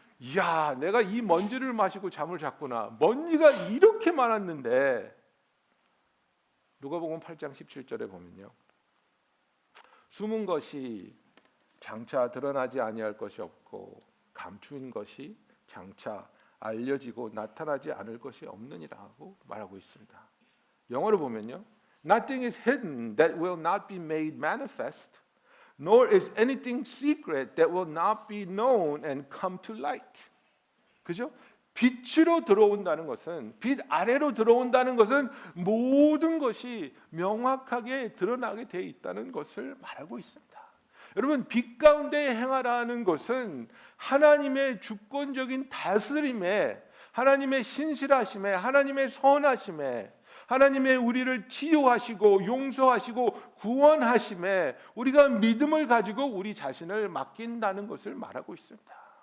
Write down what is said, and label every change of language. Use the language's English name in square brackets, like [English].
[Korean] 이야, 내가 이 먼지를 마시고 잠을 잤구나. 먼지가 이렇게 많았는데 누가복음 8장 17절에 보면요. 숨은 것이 장차 드러나지 아니할 것이 없고 감추인 것이 장차 알려지고 나타나지 않을 것이 없느니라고 말하고 있습니다. 영어로 보면요. [English] Nothing is hidden that will not be made manifest, nor is anything secret that will not be known and come to light. [Korean] 그죠? 빛으로 들어온다는 것은, 빛 아래로 들어온다는 것은 모든 것이 명확하게 드러나게 돼 있다는 것을 말하고 있습니다. 여러분, 빛 가운데 행하라는 것은 하나님의 주권적인 다스림에, 하나님의 신실하심에, 하나님의 선하심에, 하나님의 우리를 치유하시고 용서하시고 구원하심에 우리가 믿음을 가지고 우리 자신을 맡긴다는 것을 말하고 있습니다.